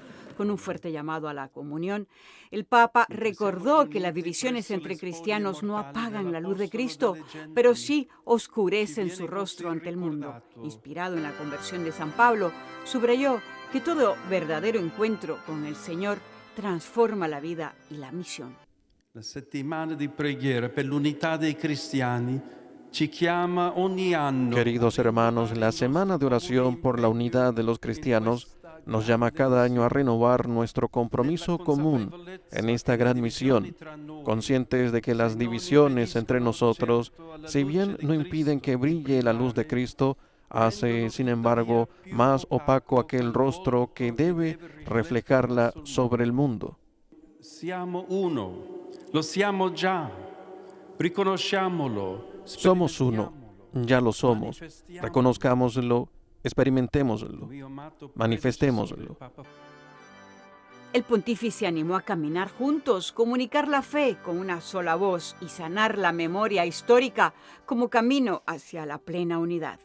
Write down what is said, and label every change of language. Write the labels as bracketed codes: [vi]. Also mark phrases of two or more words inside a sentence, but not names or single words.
[es] Con un fuerte llamado a la comunión, el Papa recordó que las divisiones entre cristianos no apagan la luz de Cristo, pero sí oscurecen su rostro ante el mundo. Inspirado en la conversión de San Pablo, subrayó que todo verdadero encuentro con el Señor transforma la vida y la misión. [it] La settimana di preghiera per l'unità dei cristiani ci chiama ogni anno. [es] Queridos hermanos, la Semana de Oración por la Unidad de los Cristianos nos llama cada año a renovar nuestro compromiso común en esta gran misión, conscientes de que las divisiones entre nosotros, si bien no impiden que brille la luz de Cristo, hace, sin embargo, más opaco aquel rostro que debe reflejarla sobre el mundo. [it] Siamo uno, lo siamo già, riconosciamolo. [es] Somos uno, ya lo somos, reconozcámoslo, experimentémoslo, manifestémoslo. El pontífice animó a caminar juntos, comunicar la fe con una sola voz y sanar la memoria histórica como camino hacia la plena unidad.